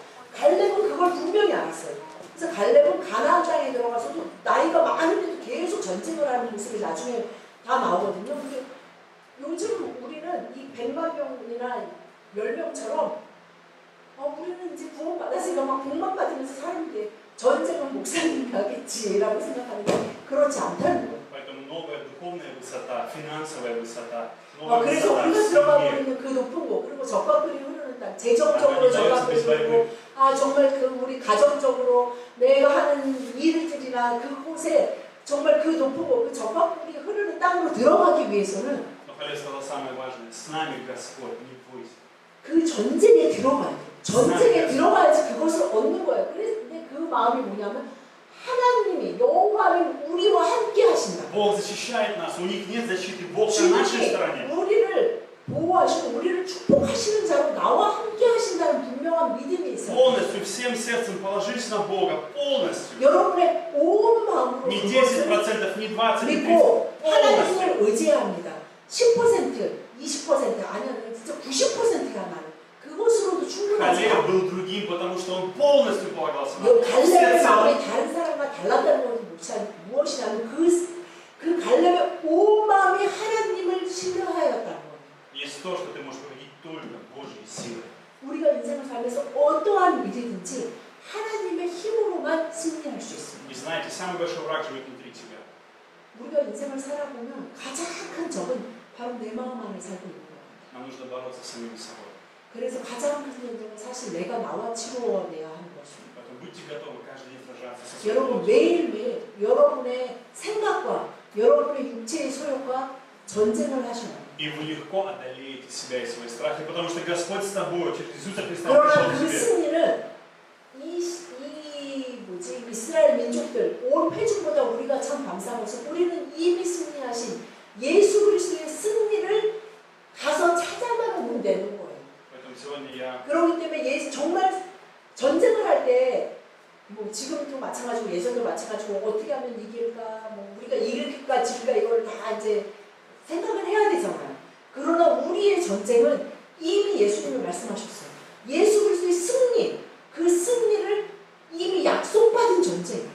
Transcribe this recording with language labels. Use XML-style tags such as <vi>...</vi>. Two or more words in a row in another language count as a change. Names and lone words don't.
<ko>갈렙은 그걸 분명히 알았어요. 그래서 갈렙은 가나안 땅에 들어가서도 나이가 많은데도 계속 전쟁을 하는 모습이 나중에 다 나오거든요. 근데 요즘 우리는 이 100만 명이나 10명처럼 우리는 이제 구원받았으니까 막 복만 받으면서 사는데 전쟁은 목사님이 하겠지라고 생각하는데 그렇지 않다는 거예요.</ko> <ru>Поэтому новая духовная высота, финансовая высота,</ru> <ko>그래서 우리가 들어가 버리는 그 높은 곳, 그리고 적각들이 흐르는 땅, 재정적으로 적각들이 흐르고, 정말 그 우리 가정적으로 내가 하는 일들이나 그곳에 정말 그 높은 곳, 그 적각들이 흐르는 땅으로 들어가기 위해서는</ko> <ru>Но Халев сказал самое важное: с нами Господь, не бойся.</ru> <ko>그 전쟁에 들어가야 돼. 전쟁에 들어가야지 그것을 얻는 거예요. 근데 그 마음이 뭐냐면 하나님이 여호와는 우리와 함께 하신다.</ko> <ru>Бог защищает нас, у них нет защиты, Бог на нашей стороне.</ru> <ko>우리를 보호하시고 우리를 축복하시는 자로 나와 함께 하신다는 분명한 믿음이 있어요.</ko> <ru>Полностью, всем сердцем положись на Бога, полностью.</ru> <ko>여러분의 온 마음으로</ko> <ru>Не</ru> <ko>그것을</ko> <ru>10%, не 20%, не 30%.</ru> <ko>믿고</ko> <ru>полностью.</ru> <ko>하나님을 의지합니다. 10%, 20% 아니면 진짜 90%가 나는 그것으로도 충분하지</ko> <ru>Халев</ru> <ko>않아요.</ko> <ru>был другим, потому что он полностью полагался на Бога.</ru> <ko>갈렙의 마음이</ko> <ru>Всецело.</ru> <ko>다른 사람과 달랐다는 것은 무엇이냐면 그 갈렙의 온 마음이 하나님을 신뢰하였다는 거예요.</ko> <ru>Есть то, что ты можешь победить только Божьей силой.</ru> <ko>우리가 인생을 살면서 어떠한 일이든지 하나님의 힘으로만 승리할 수 있습니다.</ko> <ru>И знаете, самый большой враг живет внутри тебя.</ru> <ko>우리가 인생을 살아보면 가장 큰 적은 바로 내 마음 안에 살고 있는 거예요.</ko> <ru>Нам нужно бороться с самим собой.</ru> <ko>그래서 가장 큰 전쟁은 사실 내가 나와 치루어내야 하는 것입니다.</ko> <ru>Поэтому будьте готовы каждый день сражаться со своим</ru> <ko>여러분</ko> <ru>Богом.</ru> <ko>매일매일 여러분의 생각과 여러분의 육체의 소욕과 전쟁을 하셔야 합니다.</ko> <ru>И вы легко одолеете себя и свои страхи, потому что Господь с тобой, через Иисуса Христа</ru> <ko>그러나</ko> <ru>пришел</ru> <ko>그</ko> <ru>к тебе.</ru> <ko>승리는 이스라엘 민족들 온 회중보다 우리가 참 감사한 것은 우리는 이미 승리하신 예수 그리스도의 승리를 가서 찾아만 오면 되는 거예요.</ko> <ru>Поэтому сегодня я</ru> <ko>그렇기 때문에 정말 전쟁을 할 때 뭐 지금도 마찬가지고 예전도 마찬가지고 어떻게 하면 이길까 뭐 우리가 이길까 질까 이걸 다 이제 생각을 해야 되잖아요. 그러나 우리의 전쟁은 이미 예수님이 말씀하셨어요. 예수 그리스도의 승리, 그 승리를 이미 약속받은 전쟁이에요.</ko>